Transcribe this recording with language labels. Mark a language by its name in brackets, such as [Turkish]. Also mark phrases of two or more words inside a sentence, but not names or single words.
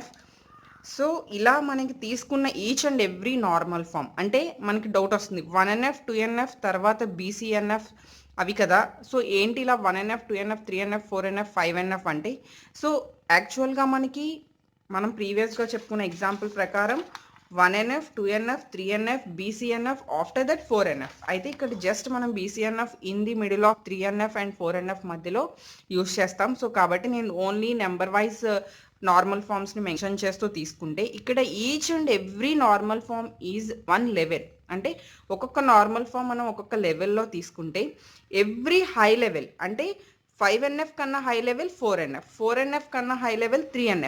[Telugu] సో ఇలా మనకి తీసుకున్న [English] each and every normal form [Telugu] అంటే మనకి డౌట్ వస్తుంది 1NF 2NF తర్వాత BCNF అవి కదా. సో ఏంటి ఇలా 1NF 2NF 3NF 4NF 5NF అంటే? సో యాక్చువల్గా మనం ప్రీవియస్గా చెప్పుకున్న ఎగ్జాంపుల్ ప్రకారం 1NF 2NF 3NF BCNF [English] after that [Telugu] 4NF. అయితే ఇక్కడ జస్ట్ మనం BCNF [English] in the middle of 3NF and 4NF [Telugu] మధ్యలో యూస్ చేస్తాం. సో కాబట్టి నేను [English] only number wise normal [Telugu] ఫామ్స్ని మెన్షన్ చేస్తూ తీసుకుంటే ఇక్కడ [English] each and every normal form is one level. [Telugu] అంటే ఒక్కొక్క [English] normal form [Telugu] మనం ఒక్కొక్క లెవెల్లో తీసుకుంటే [English] every high level [Telugu] అంటే 5NF కన్నా [English] high level [Telugu] 4NF, 4NF కన్నా [English] high level [Telugu] 3NF.